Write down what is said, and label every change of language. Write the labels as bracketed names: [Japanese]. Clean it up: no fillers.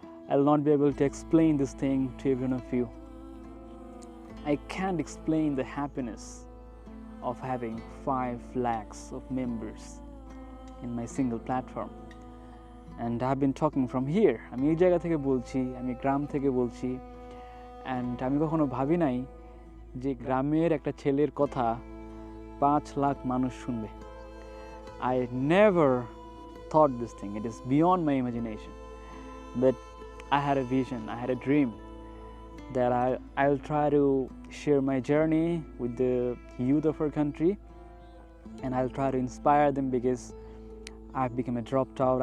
[English] I'll not be able to explain this thing to every one of you. I can't explain the happiness of having 5 lakhs of members in my single platform. And I've been talking from here. [Bangla] আমি এই জায়গা থেকে বলছি, আমি গ্রাম থেকে বলছি, and আমি কখনো ভাবি নাই যে গ্রামের একটা ছেলের কথা 5 লাখ মানুষ শুনবে। [English] I never thought this thing. It is beyond my imagination. But I had a vision, I had a dream that I'll try to share my journey with the youth of our country, and I'll try to inspire them because I've become a dropped out.